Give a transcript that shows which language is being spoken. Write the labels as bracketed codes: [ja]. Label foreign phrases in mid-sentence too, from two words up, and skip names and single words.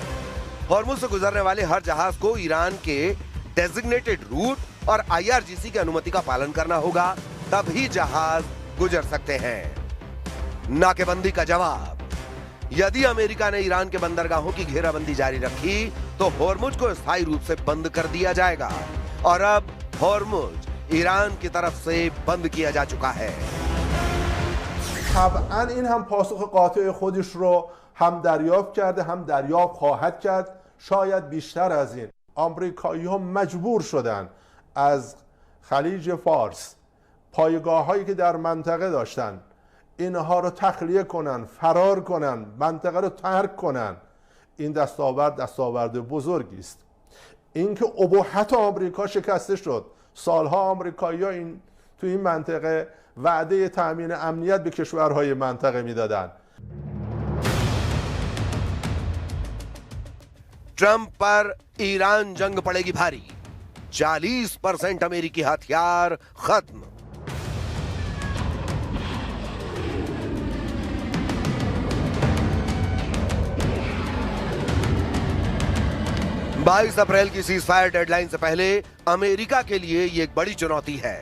[hi] हॉर्मुज से गुजरने वाले हर जहाज को ईरान के [en] designated route [hi] और IRGC की अनुमति का पालन करना होगा, तभी जहाज गुजर सकते हैं। नाकेबंदी का जवाब, यदि अमेरिका ने ईरान के बंदरगाहों की घेराबंदी जारी रखी तो हॉर्मुज को स्थायी रूप से बंद कर दिया जाएगा और अब हॉर्मुज ईरान की तरफ से बंद किया जा चुका है। [fa] طبعا این هم پاسخ قاطع خودش رو هم دریافت کرده هم دریافت خواهد کرد، شاید بیشتر از این. آمریکایی ها مجبور شدن از خلیج فارس پایگاه هایی که در منطقه داشتن اینها رو تخلیه کنن، فرار کنن، منطقه رو ترک کنن. این دستاورد بزرگی است. اینکه ابهت آمریکا شکسته شد، سالها آمریکایی ها تو این منطقه وعده تأمین امنیت به کشورهای منطقه میدادن. [hi] ट्रंप पर ईरान जंग पड़ेगी भारी, 40% अमेरिकी हथियार खत्म। बाईस अप्रैल की [en] ceasefire deadline [hi] से पहले अमेरिका के लिए ये एक बड़ी चुनौती है।